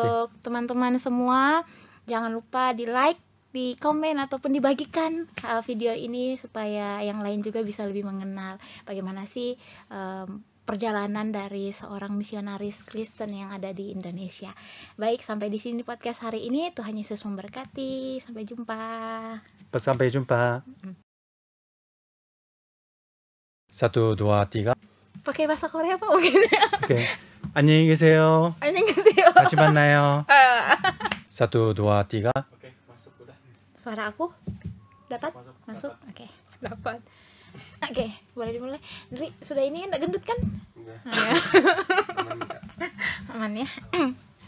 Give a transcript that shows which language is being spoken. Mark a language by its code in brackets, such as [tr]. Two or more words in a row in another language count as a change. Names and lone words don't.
[id] Untuk teman-teman semua, jangan lupa di like, di komen ataupun dibagikan video ini supaya yang lain juga bisa lebih mengenal bagaimana sih perjalanan dari seorang misionaris Kristen yang ada di Indonesia. Baik, sampai di sini podcast hari ini. Tuhan Yesus memberkati. Sampai jumpa. Sampai jumpa. 1, 2, 3. Pakai bahasa Korea Pak mungkin. Oke. [ko] 안녕히 계세요. 안녕하세요. 다시 만나요. 1, 2, 3. [id] Suara aku dapat? Masuk? Oke, dapat. Oke, boleh dimulai. Dri, sudah ini enggak gendut kan? Enggak. Aman ya.